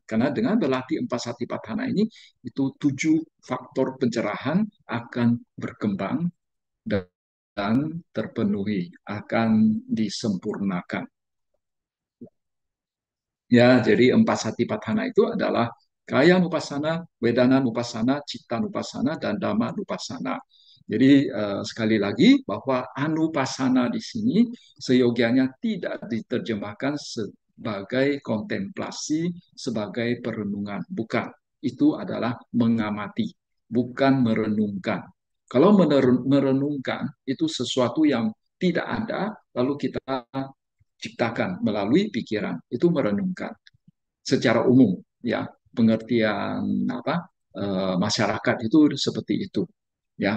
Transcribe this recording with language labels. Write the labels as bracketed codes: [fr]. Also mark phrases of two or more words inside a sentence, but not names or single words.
[id] Karena dengan berlatih empat satipatthana ini, itu tujuh faktor pencerahan akan berkembang dan terpenuhi, akan disempurnakan. Ya, jadi empat satipatthana itu adalah [pi] kaya nupassana, wedana nupassana, citta nupassana, [id] dan [pi] dhamma nupassana. [id] Jadi sekali lagi bahwa anupassana di sini seyogianya tidak diterjemahkan sebagai kontemplasi, sebagai perenungan. Bukan. Itu adalah mengamati, bukan merenungkan. Kalau merenungkan itu sesuatu yang tidak ada, lalu kita ciptakan melalui pikiran, itu merenungkan secara umum, ya pengertian apa masyarakat itu seperti itu, ya.